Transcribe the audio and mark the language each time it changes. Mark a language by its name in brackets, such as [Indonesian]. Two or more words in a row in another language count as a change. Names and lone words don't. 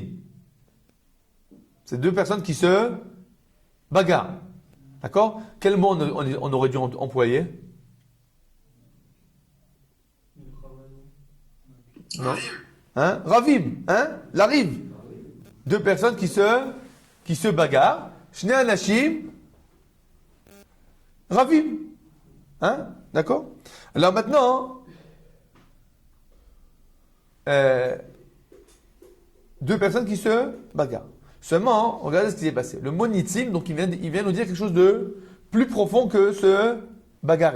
[French] C'est deux personnes qui se bagarrent. D'accord? Quel mot on aurait dû employer? Non. Hein? Ravim. Hein? La rive. Deux personnes qui se bagarrent. [Hebrew] שני אנשים. רבים. [French] Hein? D'accord? Alors maintenant, deux personnes qui se bagarrent. Seulement, regardez ce qui s'est passé. Le mot nitzim, donc il vient nous dire quelque chose de plus profond que se bagarrer.